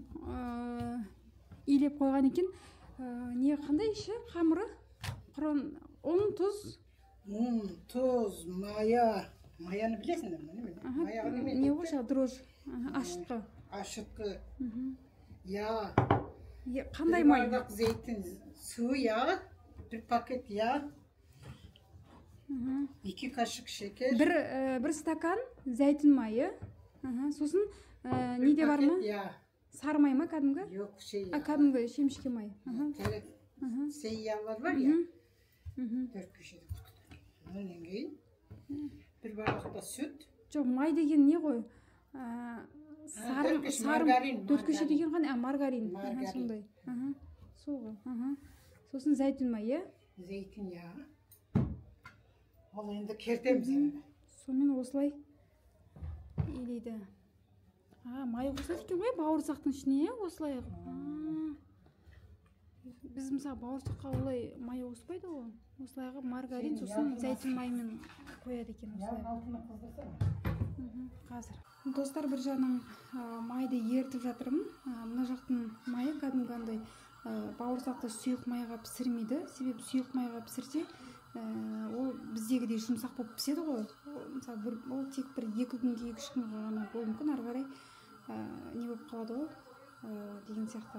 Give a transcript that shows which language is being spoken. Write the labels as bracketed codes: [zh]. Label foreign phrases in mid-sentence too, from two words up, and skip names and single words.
[kk] Бұның илеп қойған екен. Не қандай іші қамыры? [tr] Un, tuз. Un, tuz, maya. [kk] Mayаны білесіңдер ме? Маяға неме? Не ғой жаңағы дрожь, ашытқы. Ашытқы. Я. Қандай май? [tr] Bir bardak zeytin sıvı yağ, bir paket yağ, 2 kaşık şeker. [kk] Bir стакан зәйтүн майы. Сосын неде бар ма? Сары май ма кәдімгі? [tr] Yok şey yağ. [kk] Кәдімгі шемішке май. [tr] Şey yağlar var ya. 4 köşede kutuda. Ondan кейін bir bardakta süt. [kk] Жоқ, май деген не ғой? Маргарин. 4 köşe деген қане? Маргарин. Сондай. Сол ғой. Сосын зәйтүн май, е? [tr] Zeytin yağı. [kk] Ол енді кертеміз енді. Сонымен осылай илейді. Май қосады екен ғой бауырсақтың ішіне, осылай. Біз мысалы бауырсаққа олай май қоспайды ғой. Осылай қылып маргарин, сосын зәйтүн маймен қояды екен. [tr] Yağın altına kızdыrsana. [kk] Қазір. Достар, бір жағынан майды ертіп жатырмын. Мына жақтың майы кәдімгі андай бауырсақты сұйық майға пісірмейді. Себебі сұйық майға пісірсе, ол біздегідей жұмсақ болып піседі ғой. Мысалы, ол тек бір 2 күнге 2-3 күнге ғана болуы мүмкін, ары қарай не болып қалады ғой деген сияқты.